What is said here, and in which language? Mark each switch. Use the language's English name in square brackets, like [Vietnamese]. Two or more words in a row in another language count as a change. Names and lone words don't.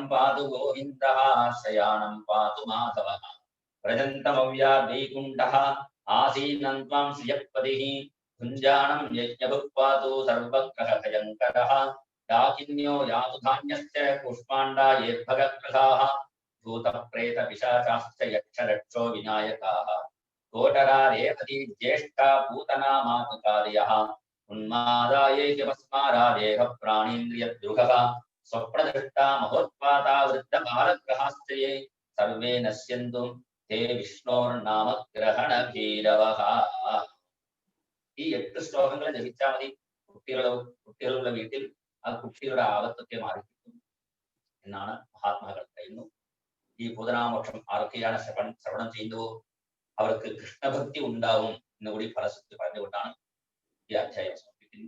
[Sanskrit] पातु गोविन्दः शयानं पातु माधवः व्रजन्तमव्याद्वैकुण्ठः आसीनं त्वां श्रियःपतिः भुञ्जानं यज्ञभुक् पातु सर्वग्रहभयङ्करः डाकिन्यो यातु धान्यश्च पुष्पाण्डायेर्भगग्रहाः भूतप्रेतपिशाचाश्च यक्षरक्षो विनायकाः कोटरा रेवती ज्येष्ठा पूतना मातुकार्यः उन्मादायैक्यपस्मारादेह प्राणीन्द्रियद्रुहः स्वप्नदृष्टा महोत्पाता वृद्धबालग्रहाश्च ये सर्वे नश्यन्तु हे വിഷ്ണോർനാമഗ്രഹണഭീരവഃ. [Malayalam] ഈ 8 ശ്ലോകങ്ങൾ ജപിച്ചാൽ മതി. കുട്ടികളുടെ വീട്ടിൽ ആ കുട്ടികളുടെ ആപത്തൊക്കെ മാറിക്കിട്ടും എന്നാണ് മഹാത്മാക്കൾ പറയുന്നു. ഈ പൂതനാമോക്ഷം ആർക്കെയാണ് ശ്രവണം ചെയ്യുന്നുവോ അവർക്ക് കൃഷ്ണഭക്തി ഉണ്ടാവും എന്നുകൂടി ഫലശ്രുതി പറഞ്ഞുകൊണ്ടാണ് ഈ അധ്യായം സമർപ്പിക്കുന്നത്.